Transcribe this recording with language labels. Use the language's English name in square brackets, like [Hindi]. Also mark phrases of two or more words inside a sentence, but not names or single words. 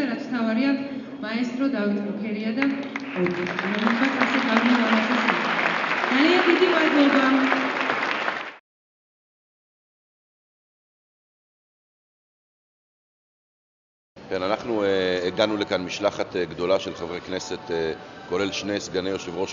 [Georgian] ერისთავარია მაესტრო დავით მუქერია და მოგესალმებით ასე გამოვარდნით. ძალიან დიდი მადლობა. [Hebrew] כן, אנחנו הגענו לכאן משלחת גדולה של חברי כנסת, כולל שני סגני יושב ראש